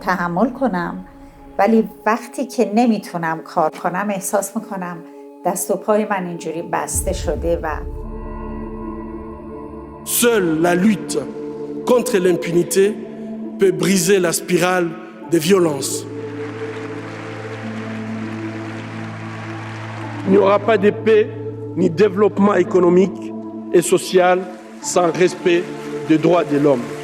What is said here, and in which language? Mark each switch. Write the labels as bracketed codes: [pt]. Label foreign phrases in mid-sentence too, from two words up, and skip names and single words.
[fa] تحمل کنم ولی وقتی که نمیتونم کار کنم احساس میکنم دست و پای من اینجوری بسته شده و [fr] Seule la lutte contre l'impunité peut briser la spirale des violences. Il n'y aura pas de paix ni développement économique et social sans respect des droits de l'homme.